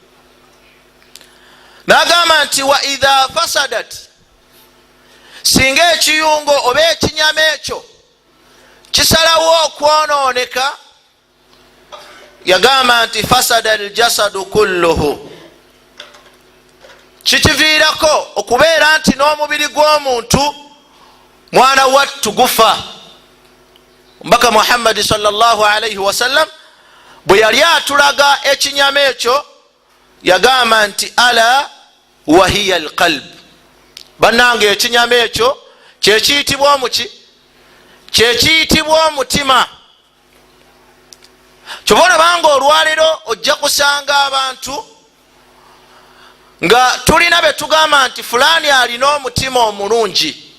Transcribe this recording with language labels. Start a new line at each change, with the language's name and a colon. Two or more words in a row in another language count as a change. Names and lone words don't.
Ganda: Nagamba nti
Arabic: وإذا فسدت,
Ganda: singa ekiyungo oba ekinyama ekyo kisalawo okwonooneka, yagamba nti
Arabic: فسد الجسد كله,
Ganda: kikiviirako okubeera nti n'omubiri gw'omuntu mwana wattu gufa. Mbaka Muhammad
Arabic: صلى الله عليه وسلم
Ganda: bwe yali atulaga ekinyama ekyo yagamba nti
Arabic: ألا وهي القلب,
Ganda: bannange ekinyama ekyo kyekiyitibwa omuki? Kyekiyitibwa omutima. Kyova olabanga olwaleero ojja kusanga abantu nga tulina be tugamba nti fulani alina omutima omulungi.